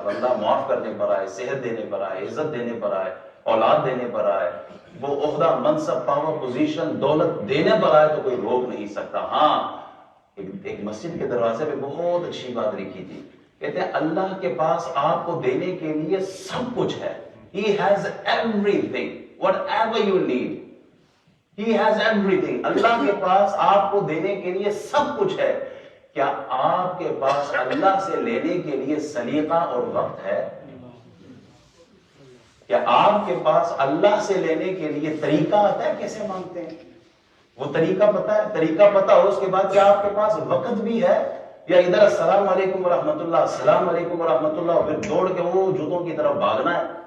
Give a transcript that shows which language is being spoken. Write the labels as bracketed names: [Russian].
[Urdu] اللہ معاف کرنے پر آئے، صحت دینے پر آئے، عزت دینے پر آئے، اولاد دینے پر آئے، وہ عہدہ، منصب، پاور، پوزیشن، دولت دینے پر آئے تو کوئی روک نہیں سکتا. ہاں ایک مسجد کے دروازے پہ بہت اچھی بات لکھی تھی، کہتے ہیں اللہ کے پاس آپ کو دینے کے لیے سب کچھ ہے. [English] He has everything, whatever you need. He has everything. [Urdu] اللہ کے پاس آپ کو دینے کے لیے سب کچھ ہے. کیا آپ کے پاس اللہ سے لینے کے لیے سلیقہ اور وقت ہے؟ کیا آپ کے پاس اللہ سے لینے کے لیے طریقہ آتا ہے کیسے مانگتے ہیں؟ وہ طریقہ پتا ہے؟ طریقہ پتا ہو اس کے بعد کیا آپ کے پاس وقت بھی ہے؟ یا ادھر السلام علیکم ورحمۃ اللہ، السلام علیکم ورحمۃ اللہ، پھر دوڑ کے وہ جوتوں کی طرف بھاگنا ہے.